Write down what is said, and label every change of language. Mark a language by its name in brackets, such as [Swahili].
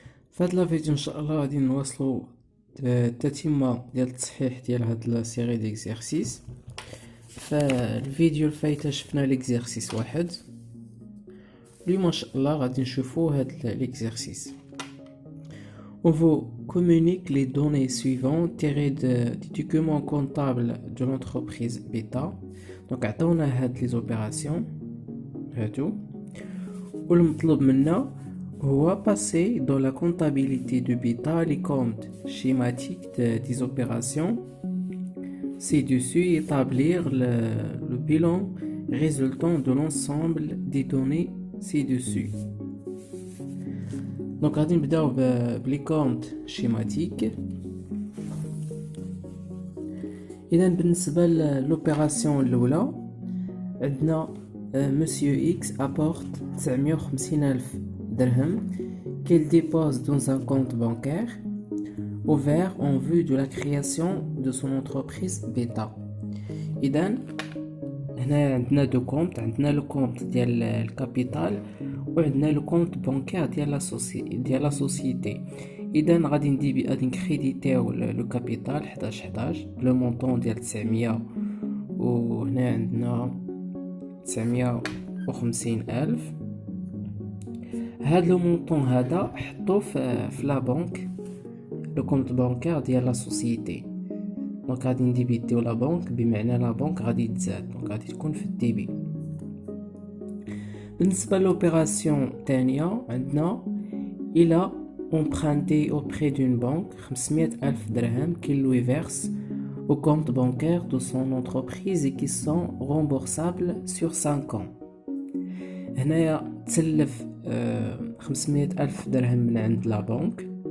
[Arabic] في هاد لا فيديو ان شاء الله غادي نواصلوا التتمه ديال التصحيح ديال هاد لا سيري ديكزيرسيس. فالفيديو الفايته شفنا ليكزيرسيس واحد. اليوم ان شاء الله غادي نشوفوا هاد ليكزيرسيس. [French] On vous communique les données suivantes tirées du document comptable de l'entreprise Beta. Donc [Arabic] عطاونا هاد لي زوبيراسيون هادو، والمطلوب منا هو [French] passer dans la comptabilité de Beta les comptes schématiques des opérations ci-dessus et établir le bilan résultant de l'ensemble des données ci-dessus. [Arabic] Donc غادي نبداو بلي comptes schématiques. إذا بالنسبة للوبيراسيون الأولى عندنا [French] Monsieur X apporte 950,000 dirhams qu'il dépose dans un compte bancaire ouvert en vue de la création de son entreprise Beta. [Arabic] إذا هنا عندنا دو كونت، عندنا لو كونت ديال الكابيتال وعندنا لو كونت بانكير ديال لا سوسيتي. اذا غادي نكريديتيو لو كابيتال 11 لو مونطون ديال 900، وهنا عندنا 950,000. هاد لو مونطون هذا حطوه في لا بنك، لو كونت بانكير ديال لا سوسيتي. دونك غادي نديبيتيو لا بنك، بمعنى لا بنك غادي تزاد، دونك غادي تكون في الديبي. بالنسبه لوبيراسيون الثانيه عندنا الى [French] emprunté auprès d'une banque 500,000 dirhams qu'il lui verse au compte bancaire de son entreprise et qui sont remboursables sur 5 ans. [Arabic] هنايا تسلف 500,000 درهم من عند لا بنك.